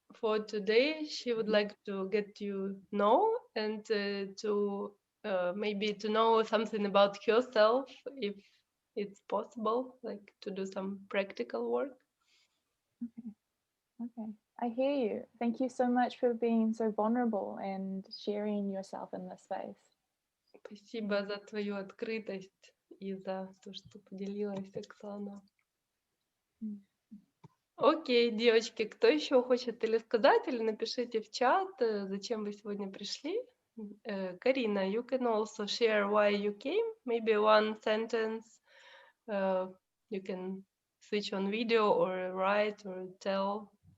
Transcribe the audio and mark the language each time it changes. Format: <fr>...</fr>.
<en>For today, she would like to get you know and to maybe to know something about herself, if it's possible, like to do some practical work. Okay, I hear you. Thank you so much for being so vulnerable and sharing yourself in this space.</en> <ru>Спасибо за твою открытость и за то, что поделилась, Оксана. Окей, девочки, кто еще хочет или сказать, или напишите в чат, зачем вы сегодня пришли.</ru> <en>Карина, you can also share why you came, maybe one sentence. You can switch on video or write or tell.</en>